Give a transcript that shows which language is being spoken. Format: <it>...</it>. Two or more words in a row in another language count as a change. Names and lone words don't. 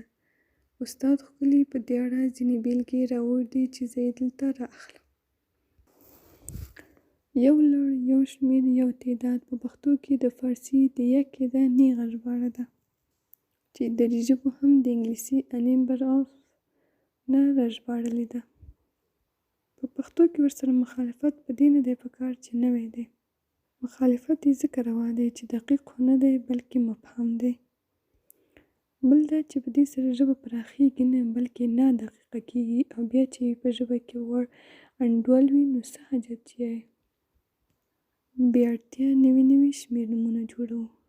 <ps>استاد ښکلي په دې اړه ځینې بیلګې راوړي چې زه یې دلته را اخلم. یو لړ، یو شمېر، یو تعداد په پښتو کې د فارسي د یکې ده نیغه ژباړه ده چې دري ژبو هم د انګلیسي</ps> <en>a number of</en> <ps>نه راژباړلې ده. په پښتو کې ورسره مخالفت په دې نه دی پکار چې نوی دی. مخالفت یې ځکه روا دی چې دقیق خو نه دی بلکې مبهم دی. بل دا چې په دې سره ژبه پراخېږي نه بلکې نه دقیقه کېږي او بیا چې په ژبه کې وړ انډول وي نو څه حاجت چې بې اړتیا نوي شمېرنومونه جوړوو.</ps>